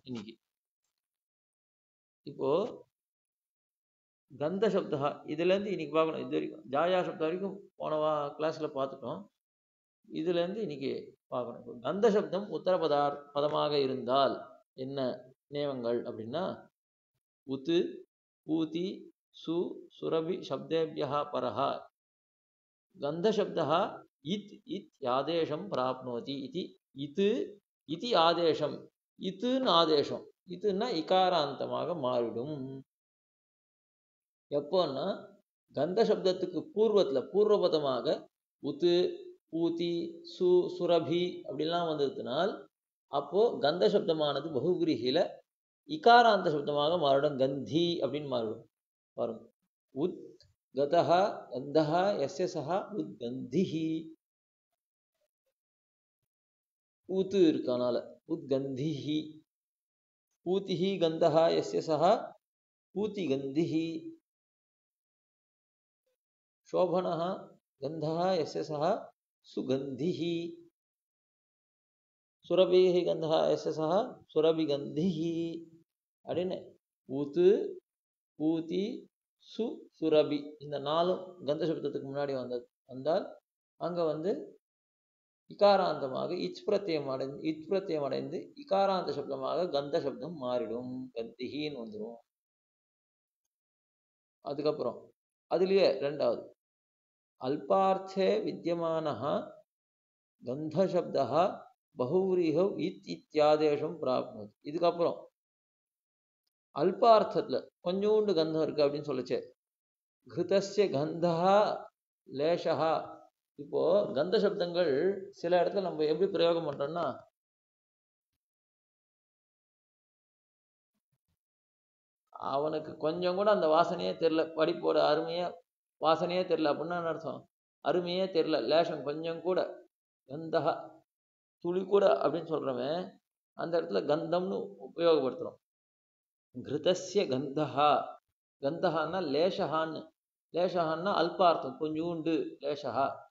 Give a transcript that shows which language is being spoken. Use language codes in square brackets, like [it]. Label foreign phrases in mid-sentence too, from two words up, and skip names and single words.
[ta] இப்போ கந்த சப்தா இதுல இருந்து இன்னைக்கு பார்க்கணும். இது வரைக்கும் ஜாயா சப்தம் வரைக்கும் போன கிளாஸ்ல பார்த்துட்டோம். இதுல இருந்து இன்னைக்கு பார்க்கணும். இப்போ கந்த சப்தம் உத்தர பதமாக இருந்தால் என்ன நியமங்கள் அப்படின்னா, [sa] उत् पूति सु सुरभि शब्देभ्यः परः गन्धशब्दः इत् इत्यादेशं प्राप्नोति इति इत् इति आदेशம் [ta] இத்துன்னு ஆதேசம் இத்துன்னா இகாராந்தமாக மாறிடும் எப்போன்னா கந்த சப்தத்துக்கு பூர்வபதமாக [sa] उत् पूति सु सुरभि [ta] அப்படிலாம் வந்ததுனால் அப்போ கந்த சப்தமானது பகுவிரிகில இகாராந்த சப்தமாக மாறிடும் கந்தி அப்படின்னு மாறிடும் பாருங்க [sa] उत् गतः गन्धः यस्य सः उद्गन्धिः [ta] ஊத்து இருக்கனால [sa] उद्गन्धिः पूतिः गन्धः यस्य सः पूतिगन्धिः शोभनः गन्धः यस्य सः सुगन्धिः सुरभिः गन्धः यस्य सः [ta] सुरभिगन्धिः அப்படின்னு [sa] उत् पूति सु सुरभि [ta] இந்த நாலும் கந்த சப்தத்துக்கு முன்னாடி வந்தால் அங்க வந்து இகாராந்தமாக இச் பிரத்யம் அடைந்து இகாராந்த சப்தமாக கந்த சப்தம் மாறிடும் கந்திகின்னு வந்துடும் அதுக்கப்புறம் அதுலயே ரெண்டாவது [sa] अल्पार्थे विद्यमानः गन्धशब्दः बहुव्रीहौ इत्यादेशं प्राप्नोति [ta] இதுக்கப்புறம் அல்பார்த்தத்துல கொஞ்சோண்டு கந்தம் இருக்கு அப்படின்னு சொல்லுச்சே [sa] घृतस्य गन्धः लेशः [ta] இப்போ கந்த சப்தங்கள் சில இடத்துல நம்ம எப்படி பிரயோகம் பண்றோம்னா அவனுக்கு கொஞ்சம் கூட அந்த வாசனையே தெரியல படிப்போட அருமையா வாசனையே தெரியல அப்படின்னா அர்த்தம் அருமையே தெரியல லேஷம் கொஞ்சம் கூட கந்தஹ துளி கூட அப்படின்னு சொல்றவன் அந்த இடத்துல கந்தம்னு உபயோகப்படுத்துறோம் [sa] घृतस्य गन्धः [ta] கந்தஹான்னா லேஷஹான்னா அல்பார்த்தம் கொஞ்சூண்டு லேஷஹா